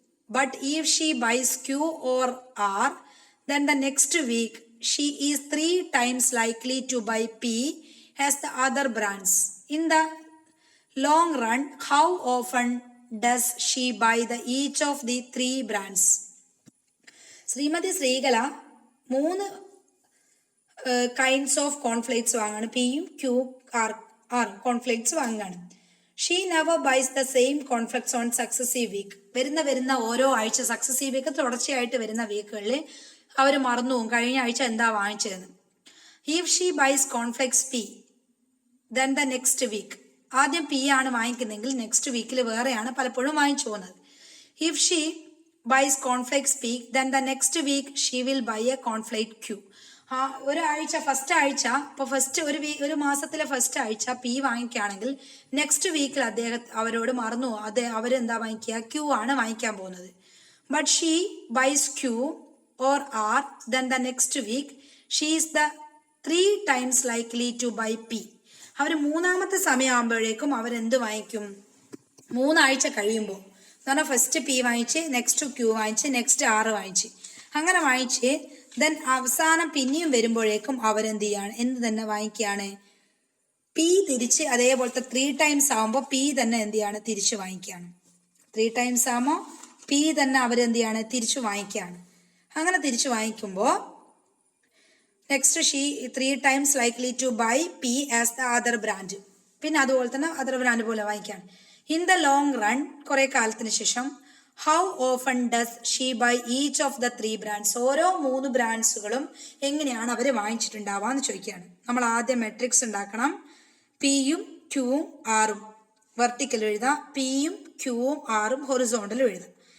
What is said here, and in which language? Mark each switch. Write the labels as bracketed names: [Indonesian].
[English] But if she buys Q or R, then the next week she is 3 times likely to buy P as the other brands. In the long run, how often does she buy each of the 3 brands? [Malayalam] Shrimati Sreekala 3 kinds of cornflakes വാങ്ങാണ്. പിയും Q R cornflakes വാങ്ങാണ്. [English] She never buys the same cornflakes on successive week. [Malayalam] വരുന്ന ഓരോ ആഴ്ച successive week തുടർച്ചയായിട്ട് വരുന്ന വീക്കുകളിൽ അവർ മറന്നു പോകും കഴിഞ്ഞ ആഴ്ച എന്താ വാങ്ങിച്ചതെന്ന്. [English] If she buys cornflakes P then the next week. [Malayalam] ആദ്യം പി ആണ് വാങ്ങിക്കുന്നതെങ്കിൽ നെക്സ്റ്റ് വീക്കിൽ വേറെയാണ് പലപ്പോഴും വാങ്ങിച്ചു പോകുന്നത്. [English] If she buys cornflakes P then the next week she will buy a cornflakes Q. [Malayalam] ഒരാഴ്ച ഫസ്റ്റ് ആഴ്ച ഇപ്പോൾ ഒരു മാസത്തിലെ ഫസ്റ്റ് ആഴ്ച പി വാങ്ങിക്കുകയാണെങ്കിൽ നെക്സ്റ്റ് വീക്കിൽ അവരോട് മറന്നു അവരെന്താ വാങ്ങിക്കുക, ക്യൂ ആണ് വാങ്ങിക്കാൻ പോകുന്നത്. [English] But she buys Q or R, then the next week she is the 3 times likely to buy P. [Malayalam] അവർ മൂന്നാമത്തെ സമയമാകുമ്പോഴേക്കും അവരെന്ത് വാങ്ങിക്കും? 3 ആഴ്ച കഴിയുമ്പോൾ എന്ന് പറഞ്ഞാൽ ഫസ്റ്റ് പി വാങ്ങിച്ച് നെക്സ്റ്റ് ക്യൂ വാങ്ങിച്ച് നെക്സ്റ്റ് R വാങ്ങിച്ച് അങ്ങനെ വാങ്ങിച്ച് ദെൻ അവസാനം പിന്നെയും വരുമ്പോഴേക്കും അവരെന്ത് ചെയ്യാണ്? എന്ത് തന്നെ വാങ്ങിക്കുകയാണ്? പി തിരിച്ച് അതേപോലത്തെ 3 ടൈംസ് ആകുമ്പോൾ പി തന്നെ എന്ത് ചെയ്യാണ്? തിരിച്ച് വാങ്ങിക്കുകയാണ്. 3 ടൈംസ് ആകുമ്പോൾ പി തന്നെ അവരെന്ത് ചെയ്യാണ്? തിരിച്ചു വാങ്ങിക്കുകയാണ്. അങ്ങനെ തിരിച്ചു വാങ്ങിക്കുമ്പോൾ [English] Next she 3 times likely to buy P as the other brand. [Malayalam] പിന്നെ അതുപോലെ തന്നെ അതർ ബ്രാൻഡ് പോലെ വാങ്ങിക്കാൻ. [English] in the long run, [Malayalam] കുറെ കാലത്തിന് ശേഷം, [English] How often does she buy each of the 3 brands? [Malayalam] ഓരോ 3 ബ്രാൻഡ്സുകളും എങ്ങനെയാണ് അവർ വാങ്ങിച്ചിട്ടുണ്ടാവുക എന്ന് ചോദിക്കുകയാണ്. നമ്മൾ ആദ്യം മെട്രിക്സ് ഉണ്ടാക്കണം. പിയും ക്യൂവും ആറും വെർട്ടിക്കൽ എഴുതാം, പിയും ക്യൂവും ആറും ഹൊറിസോണ്ടൽ എഴുതാം.